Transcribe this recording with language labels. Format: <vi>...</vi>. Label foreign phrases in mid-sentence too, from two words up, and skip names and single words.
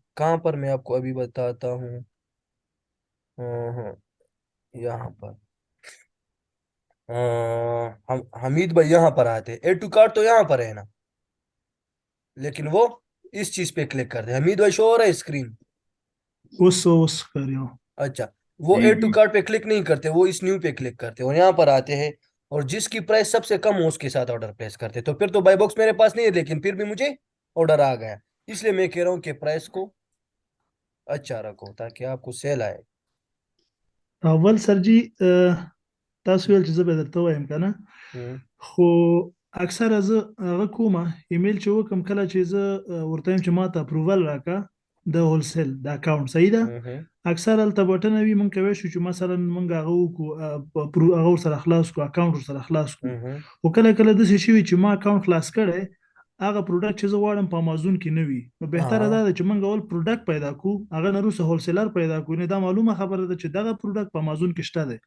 <ur>کہاں پر؟ میں آپ کو ابھی بتاتا ہوں. ہاں، یہاں پر ہم حمید بھائی یہاں پر آتے ہیں.</ur> <en>add to cart</en> <ur>تو یہاں پر ہے نا، لیکن وہ اس چیز پہ کلک کرتے ہیں. حمید بھائی شو ہو رہا ہے اسکرین?</ur> <ps>اوس ښکاري हो</ps> <ur>اچھا، وہ जी</ur> <en>add to</en> <ur>जी کارٹ پہ کلک نہیں کرتے، وہ اس نیو پہ کلک کرتے ہیں اور یہاں پر آتے ہیں اور جس کی پرائس سب سے کم ہو اس کے ساتھ</ur> <en>order place</en> <ur>کرتے ہیں. تو پھر تو</ur> <en>buy box</en> <ur>میرے پاس نہیں ہے، لیکن پھر بھی مجھے آرڈر آ گیا. اس لیے میں کہہ رہا ہوں کہ پرائس کو اچھا رکھو تاکہ آپ کو سیل آئے.</ur> <ps>اول سر جي تاسو ویل چې زه به درته وایم که نه خو اکثره زه هغه کومه ایمیل چې وکم کله چې زه ورته وایم چې ما ته اپروول راکړه د هولسیل د اکاونټ صحیح ده اکثر هلته بټنه وي موږ کولی شو چې مثلا موږ هغه وکړو هغه ورسره خلاص کړو اکاونټ ورسره خلاص کړو خو کله کله داسې شوي چې ما اکاونټ خلاص کړی هغه پروډکټ چې زه غواړم په امازون کې نه وي نو بهتره دا ده چې موږ اول پروډکټ پیدا کړو هغه نه وروسته هولسیلر پیدا کړو نه دا معلومه خبره ده چې دغه پروډکټ په امازون کې شته دی</ps>